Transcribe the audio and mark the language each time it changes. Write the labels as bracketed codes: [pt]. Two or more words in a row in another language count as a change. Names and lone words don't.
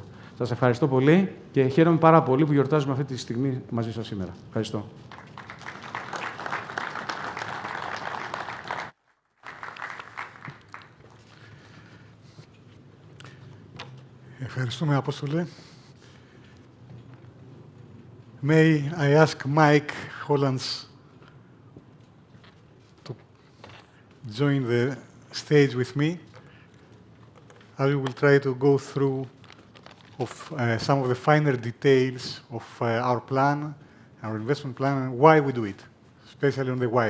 [el] Σας ευχαριστώ πολύ και χαίρομαι πάρα πολύ που γιορτάζουμε αυτή τη στιγμή μαζί σας σήμερα. Ευχαριστώ. Ευχαριστούμε, Απόστολε. [en] May I ask Mike Hollands to join the stage with me? I will try to go through some of the finer details of our plan, our investment plan, and why we do it, especially on the why.